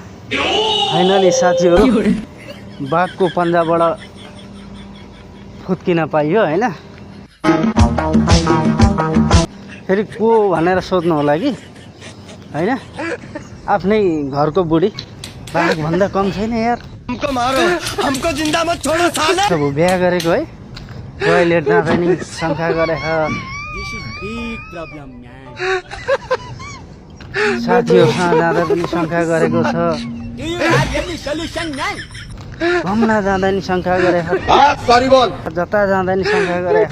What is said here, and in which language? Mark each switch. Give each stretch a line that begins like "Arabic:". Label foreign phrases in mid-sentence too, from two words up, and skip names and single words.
Nepali: फाइनली साथीहरू बाघको पन्जाबाट फुत्किन पाइयो हैन। फेरि को भनेर सोध्नु होला कि हैन, आफ्नै घरको बुढी। बाघ भन्दा कम छैन यार।
Hindi: हमको मारो, हमको जिंदा मत छोड़ो साले।
Nepali: अब बिहा गरेको है, टोयलेट जाँदा नि शङ्का गरेछ। साथीहरूसँग जाँदा पनि शङ्का गरेको छ, घुम्न जाँदा नि शङ्का गरेछ, जता जाँदा नि शङ्का गरेछ।